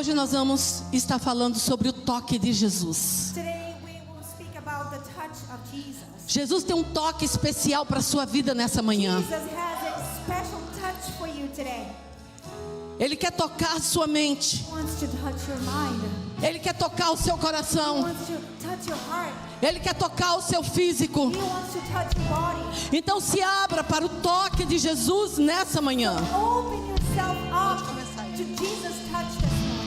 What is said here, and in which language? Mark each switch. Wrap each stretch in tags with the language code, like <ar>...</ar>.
<pt>Hoje nós vamos estar falando sobre o toque de Jesus.</pt> <en>Today we will speak about the touch of Jesus.</en> <pt>Jesus tem um toque especial para a sua vida nessa manhã.</pt> <en>Jesus has a special touch for you today.</en> <pt>Ele quer tocar a sua mente.</pt> <en>He wants to touch your mind.</en> <pt>Ele quer tocar o seu</pt> <en>He</en> <pt>coração.</pt> <en>wants to touch your heart.</en> <pt>Ele quer tocar o seu físico.</pt> <en>He wants to touch your body.</en> <pt>Então se abra para o toque de Jesus nessa manhã.</pt> <en>Open yourself up to Jesus' touch this morning.</en>